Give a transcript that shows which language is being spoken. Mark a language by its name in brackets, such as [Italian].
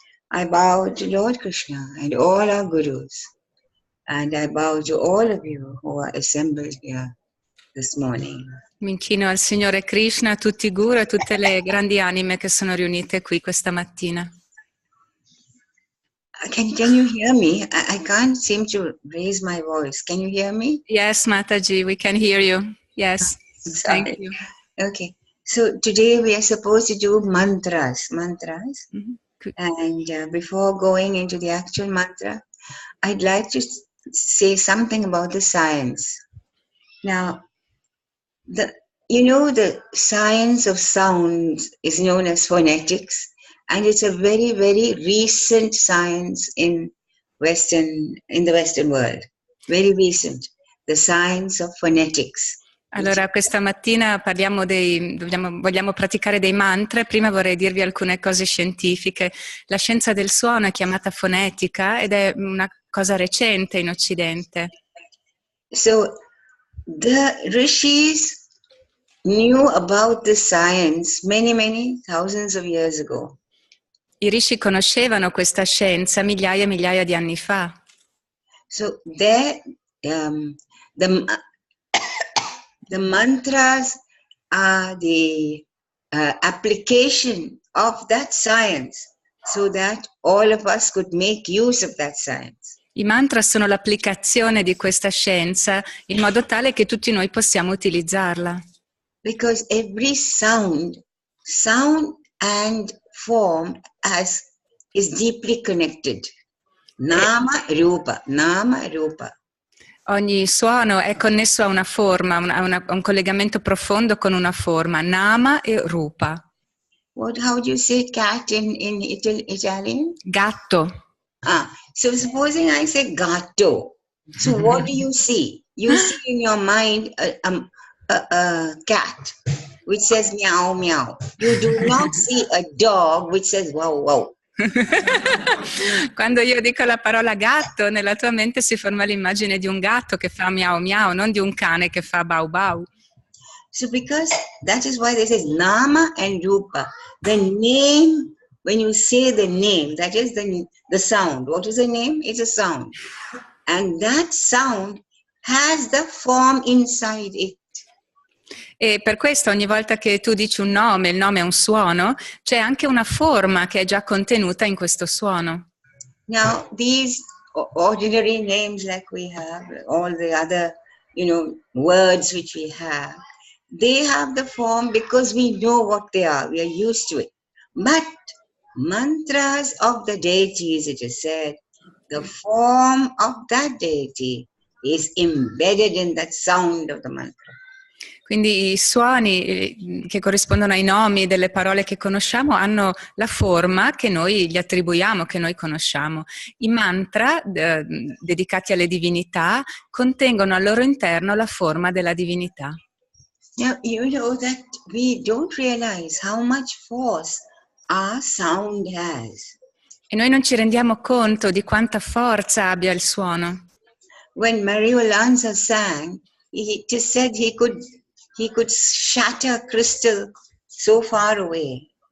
[English] I bow to Lord Krishna and all our gurus, and I bow to all of you who are assembled here this morning. [Italian] Mi inchino al Signore Krishna, a tutti i guru e a tutte le grandi anime che sono riunite qui questa mattina. [English] Can you hear me? I can't seem to raise my voice. Can you hear me? Yes, Mataji, we can hear you. Yes, thank you. Okay, so today we are supposed to do mantras. Mm-hmm. And before going into the actual mantra, I'd like to say something about the science. Now, the science of sound is known as phonetics, and it's a very, very recent science in the Western world. Very recent, the science of phonetics. [Italian] Allora, questa mattina vogliamo praticare dei mantra. Prima vorrei dirvi alcune cose scientifiche. La scienza del suono è chiamata fonetica ed è una cosa recente in Occidente. [English] So, the rishis knew about the science many thousands of years ago. [Italian] I rishi conoscevano questa scienza migliaia e migliaia di anni fa. [English] So, the mantras are the application of that science so that all of us could make use of that science. [Italian] I mantra sono l'applicazione di questa scienza in modo tale che tutti noi possiamo utilizzarla. [English] Because every sound and form is deeply connected. [Sanskrit] Nama rupa. [Italian] Ogni suono è connesso a una forma, a un collegamento profondo con una forma, nama e rupa. [English] How do you say cat in Italian? [Italian] Gatto. [English] So supposing I say gatto, so what do you see? You see in your mind a cat which says meow meow. You do not see a dog which says wow wow. [Italian] Quando io dico la parola gatto, nella tua mente si forma l'immagine di un gatto che fa miau miau, non di un cane che fa bau bau. [English] So because that is why this is nama and rupa. The name, when you say the name, that is the sound. What is the name? It's a sound. And that sound has the form inside it. [Italian] E per questo ogni volta che tu dici un nome, il nome è un suono, c'è anche una forma che è già contenuta in questo suono. [English] Now, these ordinary names like we have, all the other, words which we have, they have the form because we know what they are. We are used to it. But mantras of the deities, it is said, the form of that deity is embedded in that sound of the mantra. [Italian] Quindi i suoni che corrispondono ai nomi delle parole che conosciamo hanno la forma che noi gli attribuiamo, che noi conosciamo. I mantra dedicati alle divinità contengono al loro interno la forma della divinità. [English] Now, you know that we don't realize how much force our sound has. [Italian] E noi non ci rendiamo conto di quanta forza abbia il suono. [English] When Mario Lanza sang, it is said he could shatter crystal so far away.